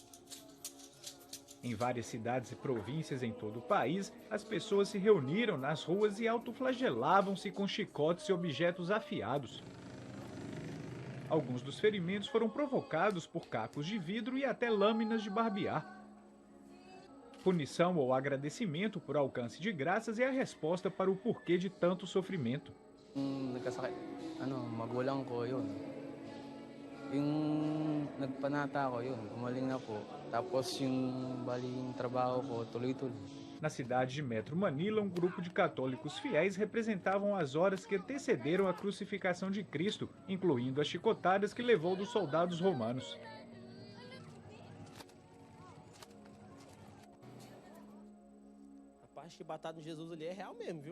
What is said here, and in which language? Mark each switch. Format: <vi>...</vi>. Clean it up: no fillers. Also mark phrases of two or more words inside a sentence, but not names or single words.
<pt>Em várias cidades e províncias em todo o país, as pessoas se reuniram nas ruas e autoflagelavam-se com chicotes e objetos afiados. Alguns dos ferimentos foram provocados por cacos de vidro e até lâminas de barbear. Punição ou agradecimento por alcance de graças é a resposta para o porquê de tanto sofrimento.</pt> <tl>Nagkasakit, magulang ko yun. Yung nagpanata ko yun, gumaling na po. Tapos yung baling trabaho ko, tuloy-tuloy.</tl> <pt>Na cidade de Metro Manila, um grupo de católicos fiéis representavam as horas que antecederam a crucificação de Cristo, incluindo as chicotadas que levou dos soldados romanos. Rapaz, que batata em Jesus ali é real mesmo, viu?</pt>